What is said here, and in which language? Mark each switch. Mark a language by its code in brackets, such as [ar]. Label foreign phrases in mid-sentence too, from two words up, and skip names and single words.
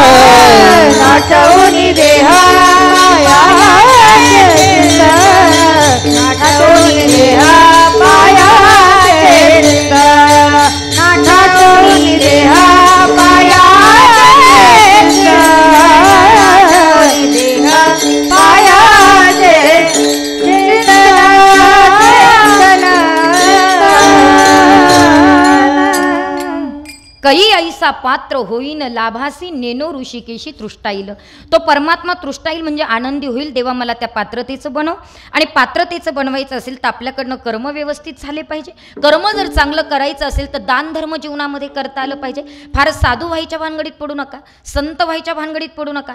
[mr] नाटवुनि देहा नाटवुनि देहा पायास नाटवुनि देहा पायास देहा पायास कई ऐसा पात्र होईन लाभासी नेनो ऋषिकेशी तृष्टाईल. तो परमात्मा तृष्टाईल म्हणजे आनंदी होईल. देवा मला त्या पात्रतेचं बनव. आणि पात्रतेचं बनवायचं असेल तर आपल्याकडनं कर्म व्यवस्थित झाले पाहिजे. कर्म जर चांगलं करायचं असेल तर दान धर्म जीवनामध्ये करता आलं पाहिजे. फार साधू व्हायच्या भानगडीत पडू नका, संत व्हायच्या भानगडीत पडू नका.